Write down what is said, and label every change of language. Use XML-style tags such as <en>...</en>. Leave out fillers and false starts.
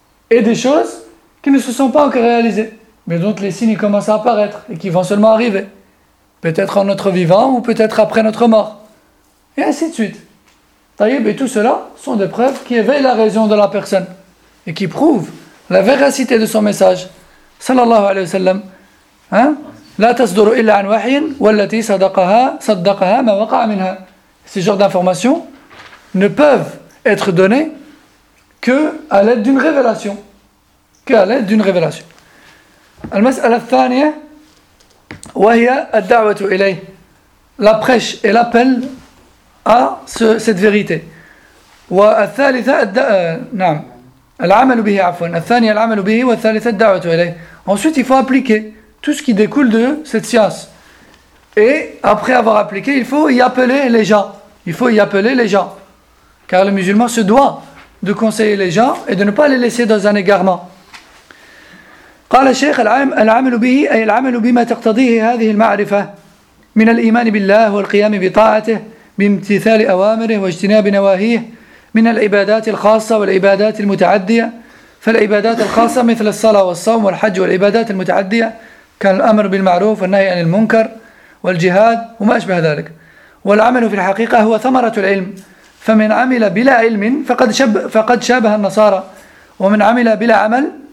<fr>Et des choses qui ne se sont pas encore réalisées. Mais dont les signes commencent à apparaître et qui vont seulement arriver. Peut-être en notre vivant ou peut-être après notre mort. Et ainsi de suite. Taïb et tout cela sont des preuves qui éveillent la raison de la personne et qui prouvent la véracité de son message. Sallallahu alayhi wa sallam. Hein?</fr> <ar>لا تصدر إلا عن وحي والتي صدقها صدقها ما وقع منها.</ar> <fr>Ce genre d'informations ne peuvent être données que à l'aide d'une révélation. Que à l'aide d'une révélation.</fr> <ar>المسألة الثانية وهي الدعوة إليه.</ar> <fr>La prêche et l'appel à ce, cette vérité.</fr> <ar>والثالثة نعم العمل به عفوا الثانية العمل به والثالثة الدعوة إليه.</ar> <fr>Ensuite il faut appliquer tout ce qui découle de cette science. Et après avoir appliqué, il faut y appeler les gens. Il faut y appeler les gens. Car le musulman se doit de conseiller les gens et de ne pas les laisser dans un égarement.</fr> <ar>قال الشيخ العمل به أي العمل بما تقتضيه هذه المعرفة من الإيمان بالله والقيام بطاعته بامتثال أوامره واجتناب نواهيه من العبادات الخاصة والعبادات المتعدية فالعبادات الخاصة مثل الصلاة والصوم والحج والعبادات المتعدية كان الأمر بالمعروف والنهي عن المنكر والجهاد وما أشبه ذلك والعمل في الحقيقة هو ثمرة العلم فمن عمل بلا علم فقد شابه النصارى ومن عمل بلا عمل</ar>